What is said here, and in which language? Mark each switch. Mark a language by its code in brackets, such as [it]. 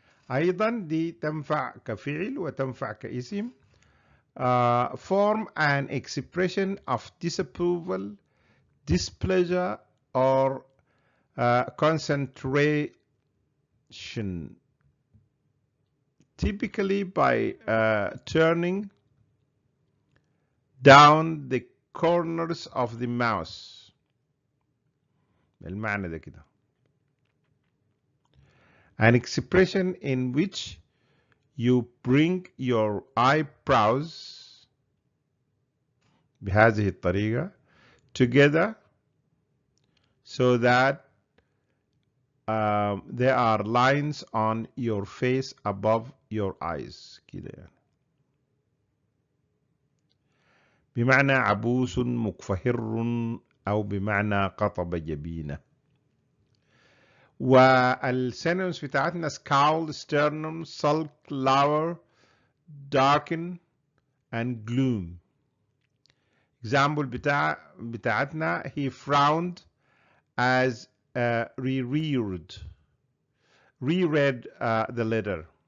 [ar] أيضا دي تنفع كفعل وتنفع كاسم. [en] Form an expression of disapproval, displeasure, or concentration, typically by turning down the corners of the mouth. [ar] المعنى ده كده. [en] An expression in which you bring your eyebrows بهذه الطريقة together so that there are lines on your face above your eyes كده يعني. [ar] بمعنى عبوس مكفهر أو بمعنى قطب جبينه. [en] والسينونيمز بتاعتنا scowl, sternum, sulk, lower, darken and gloom. example بتاعتنا he frowned as reread the letter.